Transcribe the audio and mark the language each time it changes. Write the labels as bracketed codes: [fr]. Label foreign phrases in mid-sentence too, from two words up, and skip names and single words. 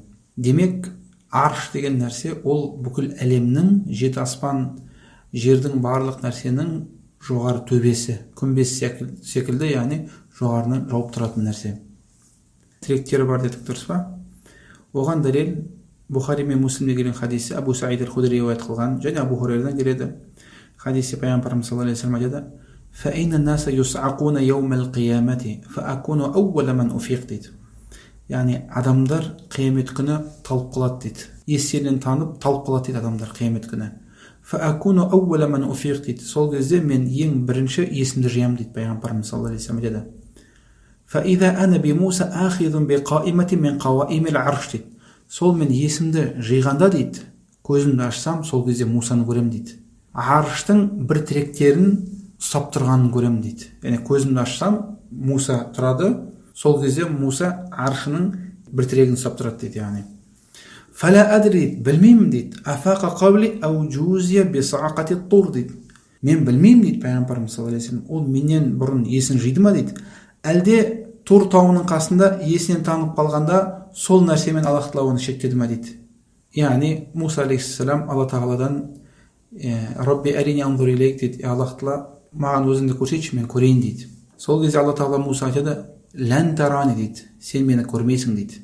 [kk] Демек, арш деген нәрсе ол бүкіл әлемнің, жеті аспан, жердің барлық нәрсенің жоғары төбесі, күмбез секілді, яғни жоғарынан жауып тұратын нәрсе. Тіректері бар дедік, дұрыс па? Оған дәлел Бухари мен Муслимде келген хадисі Абу Саид аль-Худри риуаят қылған, және Абу Хурайрадан келеді. Хадисі пайғамбарымыз [ar] صلى الله عليه وسلم айтады: فَإِنَّ النَّاسَ يُصْعَقُونَ يَوْمَ الْقِيَامَةِ فَأَكُونُ أَوَّلَ مَنْ أُفِيقَ дейді. [kk] Яғни адамдар қиямет күні талып қалады дейді. Естерінен танып талып қалады дейді адамдар қиямет күні. [ar] فَأَكُونُ أَوَّلَ مَنْ أُفِيقَ [kk] дейді. Сол кезде мен ең бірінші есімді жиям дейді пайғамбарымыз [ar] صلى الله عليه وسلم [kk] айтады. [ar] فَإِذَا أَنَا بِمُوسَى آخِذٌ بِقَائِمَةٍ مِنْ قَوَائِمِ الْعَرْشِ дейді. [kk] Сол мен есімді жиғанда дейді, көзімді ашсам, сол кезде Мусаны көрем дейді. Арштың бір тіректерін ұстап тұрғанын көрем дейді. Яғни көзімді ашсам, Муса тұрады, сол кезде Муса аршының бір тірегін ұстап тұрады дейді. Яғни [ar] فلا أدري, [kk] білмеймін дейді. [ar] أفاق قبلي أو جوزي بصعقته [kk] тұр дейді. Мен білмеймін дейді пайғамбарымыз [ar] صلى الله عليه وسلم. [kk] Ол менен бұрын есін жиды ма дейді. Әлде Тур тауының қасында есінен танып қалғанда сол нәрсемен Аллах Тағала оны шектеді ма дейді. Яғни Муса алейхиссалам Алла Тағаладан [ar] رب أرني أنظر إليك [kk] дейді. Аллах Тағала маған өзіңді көрсетші, мен көрейін дейді. Сол кезде Алла Тағала Муса айтады: [ar] لن تراني [kk] дейді, сен мені көрмейсің дейді.